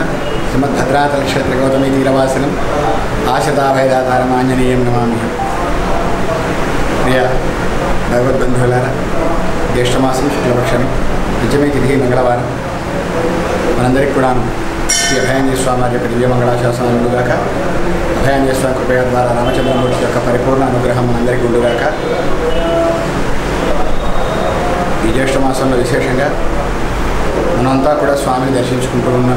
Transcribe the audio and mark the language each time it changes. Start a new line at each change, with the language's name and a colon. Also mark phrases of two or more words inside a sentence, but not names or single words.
Sanskrit: श्रीमद्भद्राचल क्षेत्र गौतमी तीरवासिनम आशताभयदातारम आंजनेयं नमामि।
Telugu: ప్రియ భగవద్బంధులారా, జ్యేష్ఠమాసం శుక్లపక్షం పంచమి తిథి मंगళవారం మనందరికీ కూడా శ్రీ అభయాంజనేయ స్వామి వారి యొక్క దివ్య మంగళాశాసనాలు ఉండుగాక. అభయాంజనేయ స్వామి కృపయ ద్వారా రామచంద్రమూర్తి యొక్క పరిపూర్ణ అనుగ్రహం మనందరికీ ఉండుగాక. ఈ జ్యేష్ఠ మాసంలో విశేషంగా మనమంతా కూడా స్వామిని దర్శించుకుంటూ ఉన్నాము.